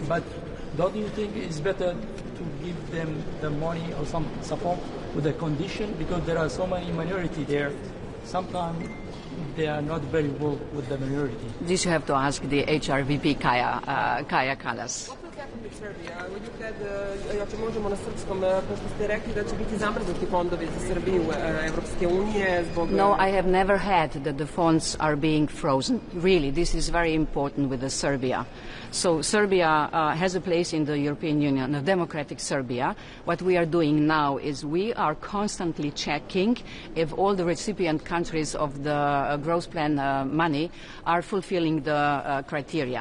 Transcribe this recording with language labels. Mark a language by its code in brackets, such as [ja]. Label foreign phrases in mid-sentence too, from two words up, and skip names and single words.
[en] But don't you think it's better to give them the money or some support with a condition, because there are so many minority there? Sometimes they are not very well with the minority. This you have to ask the HRVP Kaja Kallas. What will happen with Serbia? When you had, [sr] možemo na srpskom, pošto ste rekli da će biti zamrznuti fondovi za Srbiju Evropske unije zbog... [en] No, I have never had that the funds are being frozen. Really, this is very important with the Serbia. So Serbia has a place in the European Union, a democratic Serbia. What we are doing now is we are constantly checking if all the recipient countries of the growth plan money are fulfilling the criteria.